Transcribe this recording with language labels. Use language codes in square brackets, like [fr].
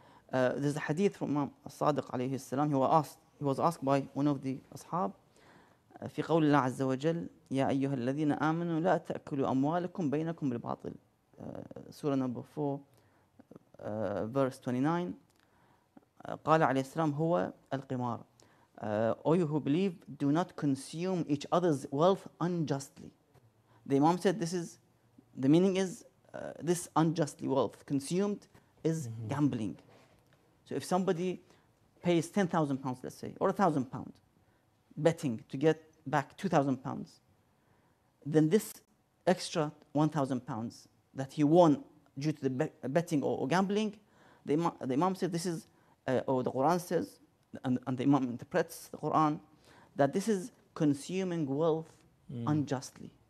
[en] There's a hadith from Imam Sadiq alayhi salam. He was asked by one of the ashab, [ar] في قول الله عز وجل يا أيها الذين آمنوا لا تأكلوا أموالكم بينكم بالباطل. [en] Surah number 4, verse 29. [ar] قال عليه السلام هو القمار. [en] O you who believe, do not consume each other's wealth unjustly. The Imam said the meaning is this unjustly wealth consumed is gambling. So if somebody pays £10,000, let's say, or £1,000, betting to get back £2,000, then this extra £1,000 that he won due to the betting or gambling, the Imam said this is, or the Quran says, and the Imam interprets the Quran, that this is consuming wealth unjustly.